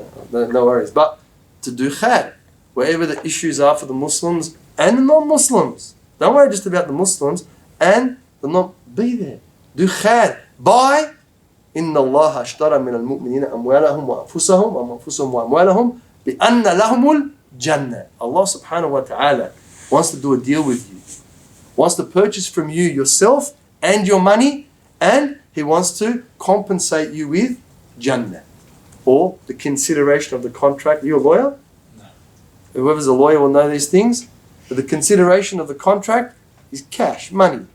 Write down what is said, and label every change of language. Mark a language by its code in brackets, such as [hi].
[en] No worries. But to do khair, wherever the issues are for the Muslims and the non-Muslims. Don't worry just about the Muslims and the be there. Do khair. Buy. [ar] إن الله اشترى من المؤمنين أموالهم وأنفسهم وأموالهم بأن لهم الجنة. [en] Allah subhanahu wa ta'ala wants to do a deal with you. Wants to purchase from you yourself and your money, and He wants to compensate you with Jannah. Or the consideration of the contract. Are you a lawyer? No. Whoever's a lawyer will know these things. But the consideration of the contract is cash, money.